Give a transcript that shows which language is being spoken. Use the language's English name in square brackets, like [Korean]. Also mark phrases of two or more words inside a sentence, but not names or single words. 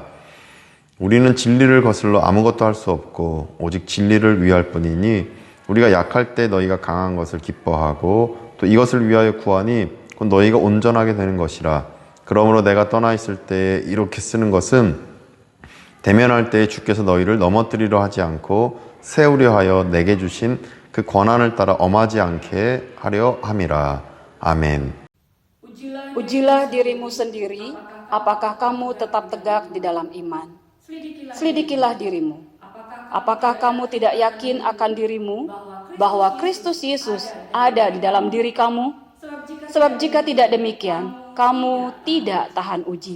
[Korean] 우리는 진리를 거슬러 아무것도 할 수 없고 오직 진리를 위할 뿐이니 우리가 약할 때 너희가 강한 것을 기뻐하고 또 이것을 위하여 구하니 곧 너희가 온전하게 되는 것이라. 그러므로 내가 떠나 있을 때에 이렇게 쓰는 것은 대면할 때에 주께서 너희를 넘어뜨리려 하지 않고 세우려 하여 내게 주신 그 권한을 따라 엄하지 않게 하려 함이라. 아멘. [Indonesian] Ujilah dirimu sendiri, apakah kamu tetap tegak di dalam iman. Selidikilah dirimu. Apakah kamu tidak yakin akan dirimu bahwa Kristus Yesus ada di dalam diri kamu? Sebab jika tidak demikian, kamu tidak tahan uji.